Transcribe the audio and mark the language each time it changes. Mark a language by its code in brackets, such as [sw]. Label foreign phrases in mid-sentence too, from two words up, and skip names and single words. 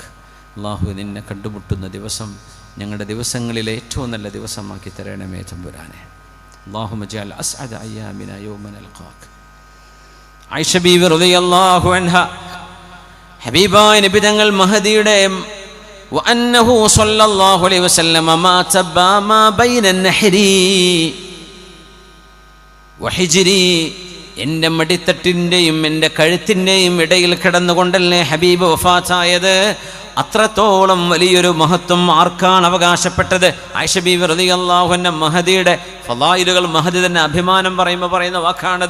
[ml] അല്ലാഹു, നിന്നെ കണ്ടുമുട്ടുന്ന ദിവസം ഞങ്ങളുടെ ദിവസങ്ങളിലെ ഏറ്റവും നല്ല ദിവസമാക്കി തരണമേ തമ്പുരാനെ. [ar] اللهم اجعل أسعد أيامنا يوم نلقاك. [ml] ആയിഷ ബീവി [ar] رضي الله عنها, [ml] ഹബീബായ നബി തങ്ങൾ മഹദിയുടെ [ar] وأنه صلى الله عليه وسلم مات ما بين النحري وحجري. [ml] എൻ്റെ മടിത്തട്ടിൻ്റെയും എൻ്റെ കഴുത്തിൻ്റെയും ഇടയിൽ കിടന്നുകൊണ്ടല്ലേ ഹബീബ് വഫാത്തായത്. അത്രത്തോളം വലിയൊരു മഹത്വം ആർക്കാണ് അവകാശപ്പെട്ടത്? ആയിഷ ബീവി [ar] رضي الله عنها [ml] മഹദിയുടെ ഫളായിലുകൾ, മഹദി തന്നെ അഭിമാനം പറയുമ്പോൾ പറയുന്ന വാക്കാണത്.